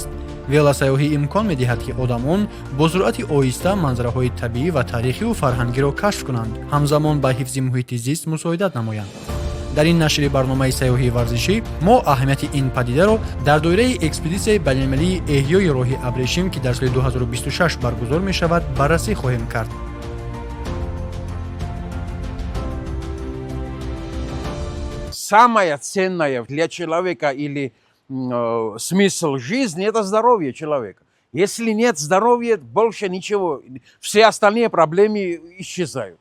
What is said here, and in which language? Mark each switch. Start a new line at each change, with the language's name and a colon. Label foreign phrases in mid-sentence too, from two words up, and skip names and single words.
Tajik: велосаёҳӣ имкон медиҳад ки одамон бо суръати оҳиста манзараҳои табиӣ ва таърихиву фарҳангиро кашф кунанд, ҳамзамон ба ҳифзи муҳити зист мусоидат намоянд. дар ин нашри барномаи сайёҳии варзишӣ мо аҳамияти ин падидаро дар доираи экспедитсияи байналмилалии эҳёи роҳи абрешим, ки дар соли 2026 баргузор мешавад, баррасӣ хоҳем кард.
Russian: Самое ценное для человека или смысл жизни – это здоровье человека. Если нет здоровья, больше ничего. Все остальные проблемы исчезают.